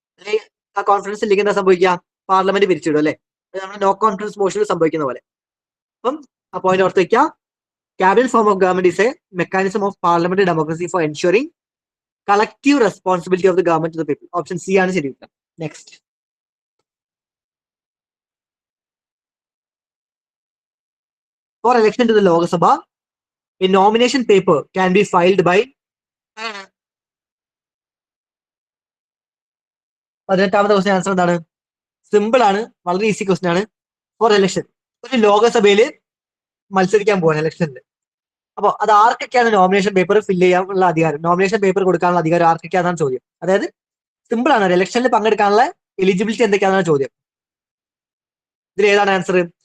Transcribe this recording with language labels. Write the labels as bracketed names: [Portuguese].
[Malayalam] അല്ലെങ്കിൽ ആ കോൺഫറൻസ് ഇല്ലെങ്കിൽ എന്താ സംഭവിക്കുക? പാർലമെന്റ് പിരിച്ചിടും അല്ലെ, നമ്മുടെ നോ കോൺഫറൻസ് മോഷനിൽ സംഭവിക്കുന്ന പോലെ. അപ്പം ആ പോയിന്റ് ഓർത്ത് വയ്ക്കുക. [English] Cabinet form of government is a mechanism of parliamentary democracy for ensuring collective responsibility of the government to the people. [Malayalam] Option C ആണ് ശരി. [English] next, for election to the Lok Sabha, a nomination paper can be filed by [Malayalam] 18ാമത്തെ question answer എന്താണ്? Simple ആണ്, വളരെ easy question ആണ്. Four election, ഒരു ലോകസഭയിൽ മത്സരിക്കാൻ പോവാണ് ഇലക്ഷനിൽ. അപ്പൊ അത് ആർക്കൊക്കെയാണ് നോമിനേഷൻ പേപ്പർ ഫില്ല് ചെയ്യാനുള്ള അധികാരം, നോമിനേഷൻ പേപ്പർ കൊടുക്കാനുള്ള അധികാരം ആർക്കൊക്കെയാണെന്നാണ് ചോദ്യം. അതായത് സിമ്പിൾ ആണ്, ഒരു ഇലക്ഷനിൽ പങ്കെടുക്കാനുള്ള എലിജിബിലിറ്റി എന്തൊക്കെയാണെന്നാണ് ചോദ്യം. ഇതിൽ ഏതാണ് ആൻസർ?